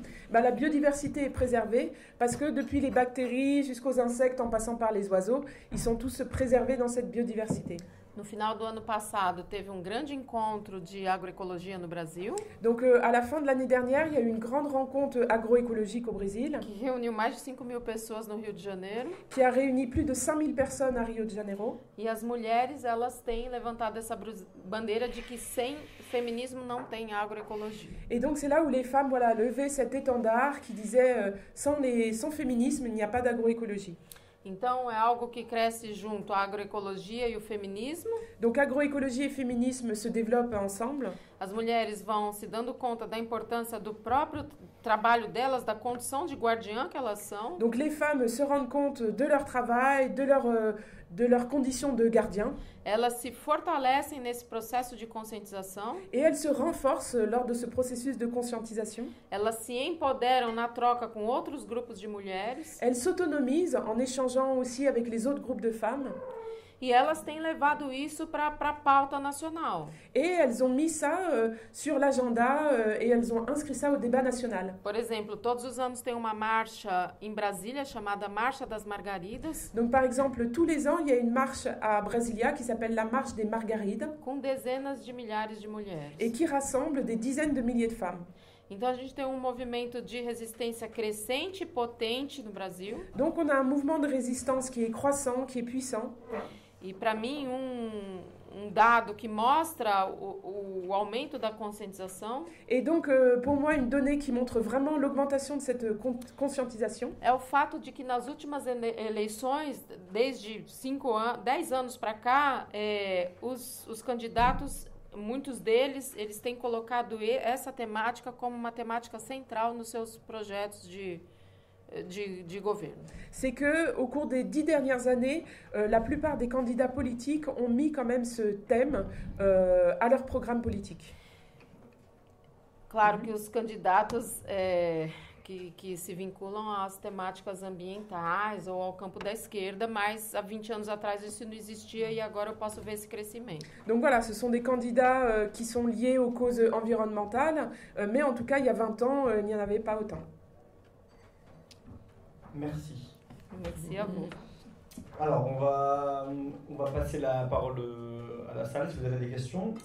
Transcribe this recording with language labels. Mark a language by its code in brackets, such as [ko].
[fr] La biodiversité est préservée parce que depuis les bactéries jusqu'aux insectes en passant par les oiseaux, ils sont tous préservés dans cette biodiversité. [pt] No final do ano passado, teve um grande encontro de agroecologia no Brasil. [fr] Donc, à la fin de l'année dernière, il y a eu une grande rencontre agroécologique au Brésil. [pt] Que reuniu mais de 5.000 pessoas no Rio de Janeiro. [fr] Qui a réuni plus de 5000 personnes à Rio de Janeiro. [pt] E as mulheres, elas têm levantado essa bandeira de que sem feminismo não tem agroecologia. [fr] Et donc, c'est là où les femmes levaient cet étendard qui disait sans féminisme, il n'y a pas d'agroécologie. [pt] Então, é algo que cresce junto, a agroecologia e o feminismo. [fr] Donc, agroécologie et féminisme se développent ensemble. [pt] As mulheres vão se dando conta da importância do próprio trabalho delas, da condição de guardiã que elas são. [fr] Donc, les femmes se rendent compte de leur travail, de leur condition de gardien. [pt] Elas se fortalecem nesse processo de conscientização. [fr] Et elles se renforcent lors de ce processus de conscientisation. [pt] Elas se empoderam na troca com outros grupos de mulheres. [fr] Elles s'autonomisent en échangeant aussi avec les autres groupes de femmes. [pt] E elas têm levado isso para a pauta nacional. [fr] Et elles ont mis ça sur l'agenda et elles ont inscrit ça au débat national. [pt] Por exemplo, todos os anos tem uma marcha em Brasília chamada Marcha das Margaridas. [fr] Donc par exemple, tous les ans, il y a une marche à Brasilia qui s'appelle la Marche des Margarides [pt] Com dezenas de milhares de mulheres. [fr] et qui rassemble des dizaines de milliers de femmes. [pt] Então a gente tem um movimento de resistência crescente e potente no Brasil. [fr] Donc on a un mouvement de résistance qui est croissant, qui est puissant. [pt] E para mim dado que mostra o aumento da conscientização [fr] Et donc pour moi, une donnée qui montre vraiment l'augmentation de cette conscientisation, [pt] é o fato de que nas últimas eleições, desde 10 anos para cá, os candidatos, muitos deles, eles têm colocado essa temática como uma temática central nos seus projetos de governo. [fr] c'est que au cours des 10 dernières années, la plupart des candidats politiques ont mis quand même ce thème à leur programme politique. [pt] Claro que os candidatos que se vinculam às temáticas ambientais ou ao campo da esquerda, mas há 20 anos atrás isso não existia e agora eu posso ver esse crescimento. [fr] Donc voilà, ce sont des candidats qui sont liés aux causes environnementales, mais en tout cas, il y a 20 ans, il n'y en avait pas autant. Merci. Merci à vous. Alors, on va passer la parole à la salle si vous avez des questions.